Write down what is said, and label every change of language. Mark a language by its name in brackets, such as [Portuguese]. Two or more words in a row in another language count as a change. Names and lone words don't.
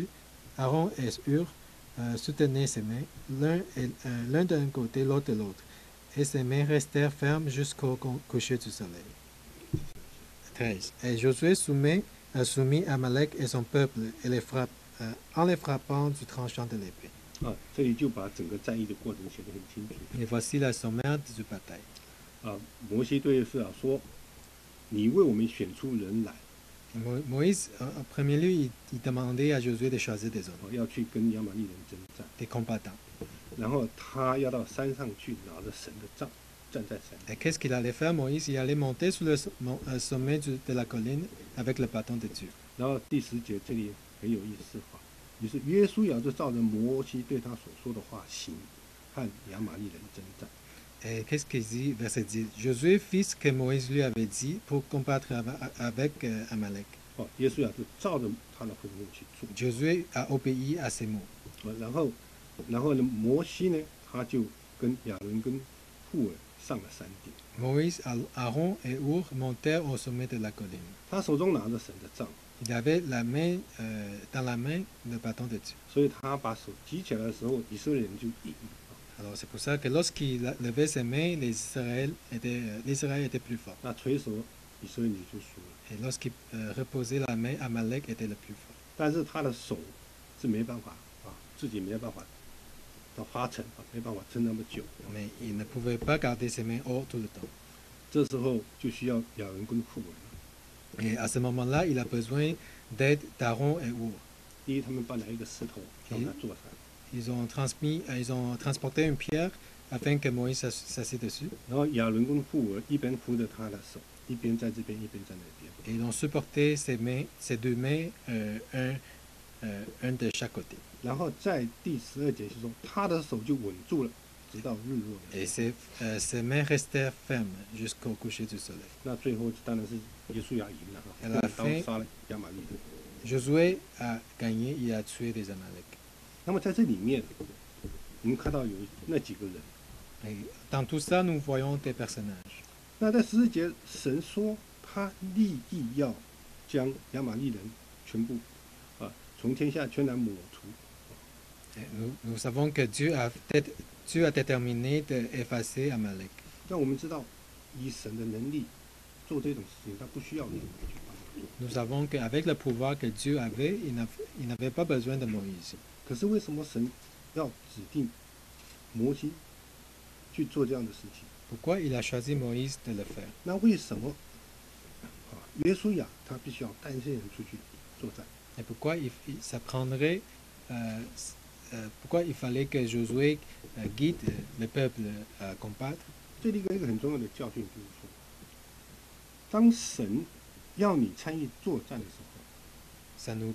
[French] Aaron et Hur soutenaient ses mains, l'un d'un côté, l'autre de l'autre, et ses mains restèrent fermes jusqu'au coucher du soleil. 13. Et Josué soumit Amalek et son peuple et en les frappant du tranchant de l'épée. [Chinese] 啊，这里就把整个战役的过程写得很清楚。 [French] Et voici la sommaire du bataille. [Chinese] 啊，摩西对约书亚说：“你为我们选出人来， [French] Moïse, en premier lieu, il demandait à Josué de choisir des hommes, [Chinese] 要去跟亚玛力人征战。 [French] des combattants. [Chinese] 然后他要到山上去拿着神的杖，站在山上。 [French] Et qu'est-ce qu'il allait faire, Moïse? Il allait monter sur le sommet de la colline avec le bâton de Dieu. [Chinese] 然后第10节这里很有意思哈，于是约书亚就照着摩西对他所说的话行，和亚玛力人征战。 [French] Et qu'est-ce qu'il dit? Verset 10. Josué fit ce que Moïse lui avait dit pour combattre avec Amalek. [Chinese] 哦，约书亚就照着他的吩咐去做。 [French] Josué a obéi à ses mots. [Chinese] 然后呢，摩西呢，他就跟亚伦跟户尔上了山顶， [French] Moïse, Aaron et Hur montèrent au sommet de la colline. [Chinese] 他手中拿着神的杖， [French] Il avait dans la main le bâton de Dieu. [Chinese] 所以他把手举起来的时候，以色列人就一 [French] Alors c'est pour ça que lorsqu'il levait ses mains, l'Israël était plus fort. [Chinese] 那垂手，以色列人就输了。 [French] Et lorsqu'il reposait la main, Amalek était le plus fort. [Chinese] 但是他的手是没办法啊，自己没办法到发沉啊，没办法撑那么久。 [French] Mais il ne pouvait pas garder ses mains hautes tout le temps. [Chinese] 这时候就需要亚伦跟户尔。 [French] Et à ce moment-là, il a besoin d'aide d'Aaron et Hur. [Chinese] 第一，他们搬来一个石头让他坐上， [French] Ils ont transporté une pierre afin que Moïse s'assied dessus. [Chinese] 然后亚伦跟户尔一边扶着他的手，一边在这边，一边在那边。 [French] Et ils ont supporté ses deux mains, un de chaque côté. [Chinese] 然后在第12节就说，他的手就稳住了，直到日落了。 [French] Et ses mains restèrent fermes jusqu'au coucher du soleil. [Chinese] 那最后当然是约书亚赢了哈， [French] Elle [Chinese] 用 [French] a [Chinese] 刀 [French] fait- [Chinese] 杀了亚玛力人。 [French] Josué a gagné, il a tué des Amalek. [Chinese] 那么在这里面，我们看到有那几个人。 [French] Et dans tout ça, nous voyons des personnages. [Chinese] 那在14节，神说他立意要将亚玛力人全部从天下全然抹除。 [French] Et nous savons que Dieu a déterminé d'effacer Amalek. [Chinese] 让我们知道，以神的能力做这种事情，他不需要人去帮他做。 [French] Nous savons qu'avec le pouvoir que Dieu avait, il n'avait pas besoin de Moïse. [Chinese] 可是为什么神要指定摩西去做这样的事情？ [French] Pourquoi il a choisi Moïse de le faire? [Chinese] 那为什么约书亚他必须要带这些人出去作战？ [French] Et pourquoi pourquoi il fallait que Josué guide le peuple à combattre? [Chinese] 这里一个很重要的教训就是说，当神要你参与作战的时候，